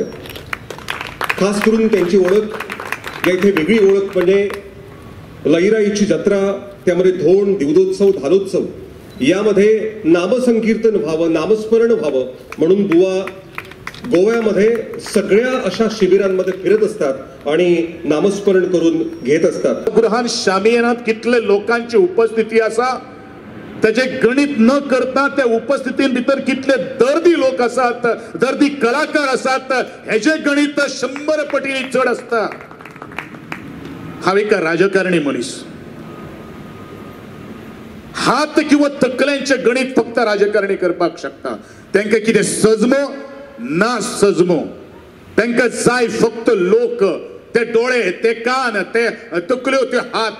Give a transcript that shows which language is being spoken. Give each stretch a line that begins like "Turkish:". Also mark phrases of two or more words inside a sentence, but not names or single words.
Marathi: खास करून त्यांची ओळख, या इथे वेगळी ओळख म्हणजे लईराईची जत्रा, त्यामध्ये धोंड, दिवदोत्सव, धालोत्सव यामध्ये नामसंकीर्तन व्हावं, नामस्मरण व्हावं म्हणून बुवा गोव्यामध्ये सगळ्या अशा शिबिरांमध्ये फिरत असतात आणि नामस्मरण करून घेत असतात.
Konkani: गृहान शामियानात कितले लोकांची उपस्थिती असा, त्याचे गणित न करता त्या उपस्थितीन भितर कितले दर्दी लोक असतात, दर्दी कलाकार असतात, ह्याचे गणित 100 पटीने चढ असता. हांव एका राजकारणी मनीस, हात किंवा तकल्यांचे गणित फक्त राजकारणी करपाक शकता. त्यांना कितें सजमो ना सजमो, त्यांना जाय फक्त लोक, ते डोळे, ते कान, ते तकल्यो, ते हात.